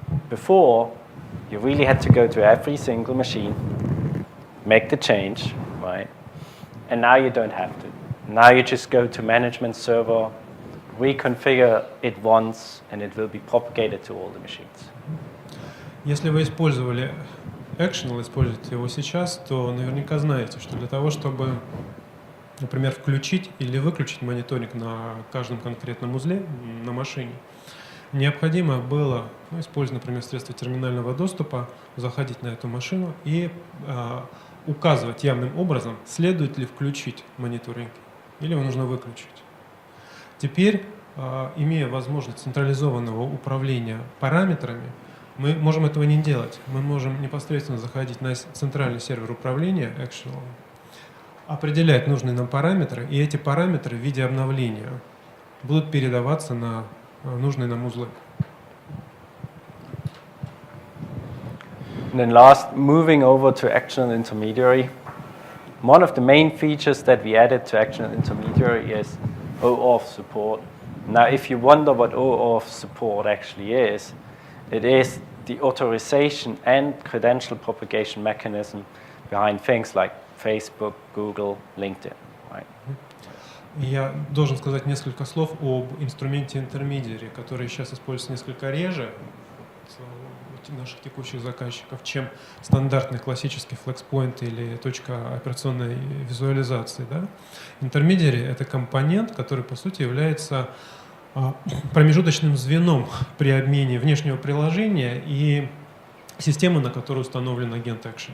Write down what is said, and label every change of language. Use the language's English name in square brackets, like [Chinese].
[English] Before, you really had to go to every single machine, make the change, right? And now you don't have to. Now you just go to management server, reconfigure it once, and it will be propagated to all the machines. [Russian] Если вы использовали Actional, используете его сейчас, то наверняка знаете, что для того, чтобы, например, включить или выключить мониторинг на каждом конкретном узле на машине, необходимо было, используя, например, средства терминального доступа, заходить на эту машину и указывать явным образом, следует ли включить мониторинг или его нужно выключить. Теперь, имея возможность централизованного управления параметрами, мы можем этого не делать. Мы можем непосредственно заходить на центральный сервер управления Actional, определять нужные нам параметры, и эти параметры в виде обновления будут передаваться на нужные нам узлы. [English] And then last, moving over to Actional Intermediary. One of the main features that we added to Actional Intermediary is OAuth support. Now, if you wonder what OAuth support actually is, it is the authorization and credential propagation mechanism behind things like Facebook, Google, LinkedIn. Right? [Russian] Я должен сказать несколько слов об инструменте Intermediary, который сейчас используется несколько реже у наших текущих заказчиков, чем стандартный классический FlexPoint или точка операционной визуализации. Да? Intermediary — это компонент, который, по сути, является промежуточным звеном при обмене внешнего приложения и системы, на которой установлен агент Action.